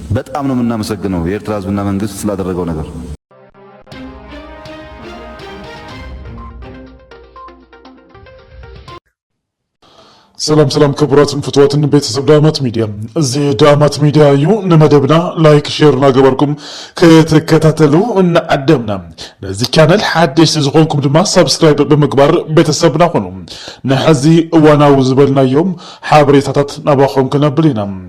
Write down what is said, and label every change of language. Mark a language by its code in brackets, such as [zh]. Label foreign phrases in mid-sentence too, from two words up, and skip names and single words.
[am] በጣም ነው የምናመሰግነው የኤርትራ ህዝብና መንግስት ስላደረገው ነገር። [ti] ሰላም ክቡራትን ፍትወትን ቤተሰብ ዳማት ሚዲያ እዚ ዳማት ሚዲያ እዩ ንመደብና [en] like share [ti] ናገበርኩም ክትከታተሉ እናዓደምና ነዚ ቻናል ሓድሽ ዝኾንኩም ድማ ሰብስክራይብ ብምግባር ቤተሰብና ኾኑ ንሕዚ እዋናዊ ዝበልናዮም ሓበሬታታት ናባኹም ክነብል ኢና።